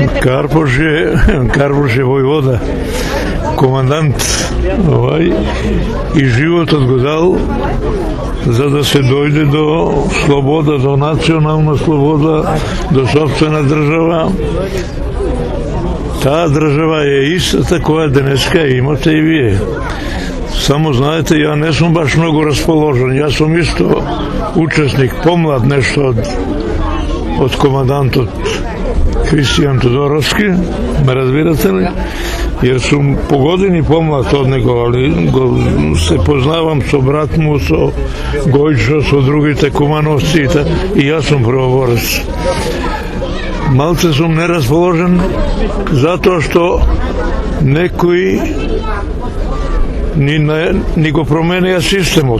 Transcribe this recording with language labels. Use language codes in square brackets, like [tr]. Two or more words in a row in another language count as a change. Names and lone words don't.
[mk] Карпош је војвода, командант и životот го дал за да се дојде до слобода, до национална слобода, до собствена држава. Таа држава е истата која денеска имате и вие. Само знаете, ја не сум баш многу расположен. Јас сум исто учесник, помлад нешто од командантот Кристијан Тодоровски, ме разбирате ли? Јер сум по години помлад од него, али се познавам со брат му, со Гојчо, со другите Кумановци [sr] i ja sam prvoborac. Malce sam neraspoložen zato što nekoji [mk] ни го променија системот.